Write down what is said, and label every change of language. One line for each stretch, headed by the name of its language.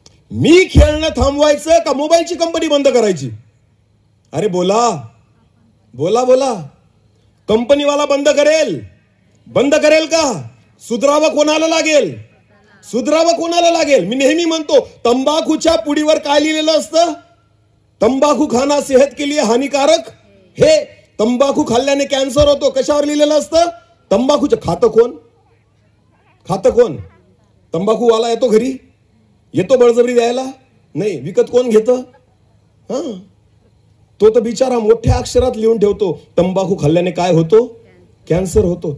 Marathi: मी खेळणं थांबवायचं का मोबाईलची कंपनी बंद करायची? अरे बोला बोला बोला. कंपनीवाला बंद करेल का? सुधरावं कोणाला लागेल? सुधरावं कोणाला लागेल? मी नेहमी म्हणतो, तंबाखूच्या पुडीवर काय लिहिलेलं असतं?
Hindi: तंबाखू खाना सेहत के लिए हानिकारक हे.
Marathi: तंबाखू खाल्ल्याने कॅन्सर होतो. कशावर लिहिलेलं असतं? तंबाखूचं. खातं कोण? तंबाखूवाला येतो घरी? येतो बळजबरी द्यायला? नाही. विकत कोण घेतं? तो तर बिचारा मोठ्या अक्षरात लिहून ठेवतो, तंबाखू खाल्ल्याने काय होतो? कॅन्सर होतो.